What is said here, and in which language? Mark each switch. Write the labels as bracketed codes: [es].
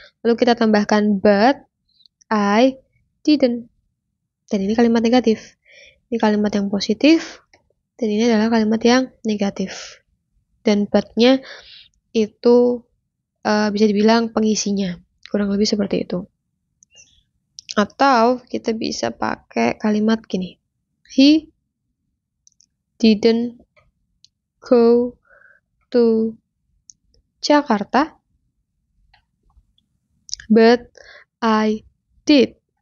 [id] Lalu kita tambahkan [en] but I didn't. [id] Dan ini kalimat negatif. Ini kalimat yang positif dan ini adalah kalimat yang negatif. Dan but-nya itu bisa dibilang pengisinya. Kurang lebih seperti itu. Atau kita bisa pakai kalimat gini. [en] He didn't go to Jakarta, but I did.